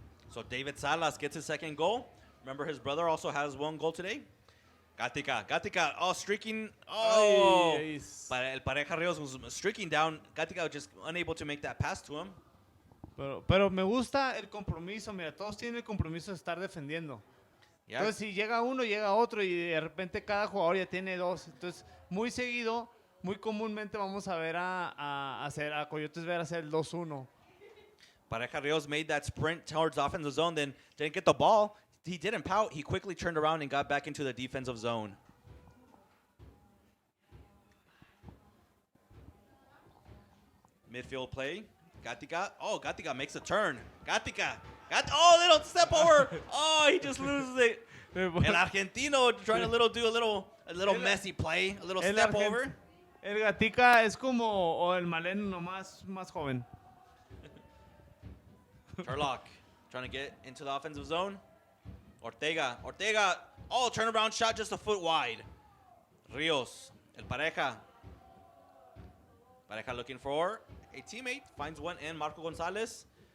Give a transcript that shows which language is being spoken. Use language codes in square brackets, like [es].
[en] So David Salas gets his second goal. Remember, his brother also has one goal today. Gatica, streaking. El Pareja Rios was streaking down. Gatica just unable to make that pass to him. [es] Pero me gusta el compromiso. Mira, todos tienen el compromiso de estar defendiendo. [en] Yeah. [es] Entonces, si llega uno, llega otro y de repente cada jugador ya tiene dos. Entonces, muy seguido, muy comúnmente vamos a ver a Coyotes ver hacer el 2-1. [en] Pareja Rios made that sprint towards the offensive zone, then didn't get the ball. He didn't pout. He quickly turned around and got back into the defensive zone. Midfield play. Gatica makes a turn. Gatica. Little step over. He just loses it. El Argentino trying to do a little messy play, a little step over. [es] El Gatica es como el Maleno más joven. [en] Turlock trying to get into the offensive zone. Ortega. Turnaround shot just a foot wide. Rios. El Pareja. Pareja looking for a teammate. Finds one in Marco Gonzalez.